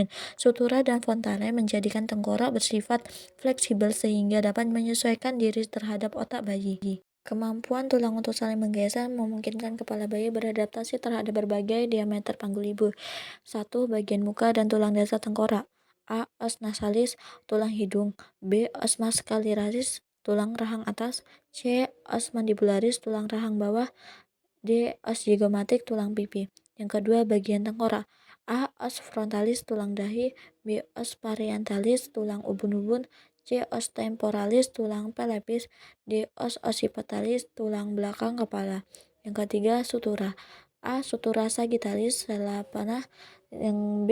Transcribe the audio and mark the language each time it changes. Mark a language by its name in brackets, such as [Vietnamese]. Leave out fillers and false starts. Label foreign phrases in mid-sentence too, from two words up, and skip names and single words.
[Indonesian] Sutura dan fontanel menjadikan tengkorak bersifat fleksibel sehingga dapat menyesuaikan diri terhadap otak bayi. Kemampuan tulang untuk saling menggeser memungkinkan kepala bayi beradaptasi terhadap berbagai diameter panggul ibu. 1. Bagian muka dan tulang dasar tengkorak. A. [Latin] Os nasalis, [Indonesian] tulang hidung. B. [Latin] Os mascularis, [Indonesian] tulang rahang atas. C. [Latin] Os mandibularis, [Indonesian] tulang rahang bawah. D. [Latin] Os zygomatic, [Indonesian] tulang pipi. Yang kedua, bagian tengkorak. A. [Latin] Os frontalis, [Indonesian] tulang dahi. B. [Latin] Os parietalis, [Indonesian] tulang ubun-ubun. C. [Latin] Os temporalis, [Indonesian] tulang pelvis. D. [Latin] Os occipitalis, [Indonesian] tulang belakang kepala. Yang ketiga, sutura. A. [Latin] Sutura sagittalis, [Indonesian] sela panah. Yang B.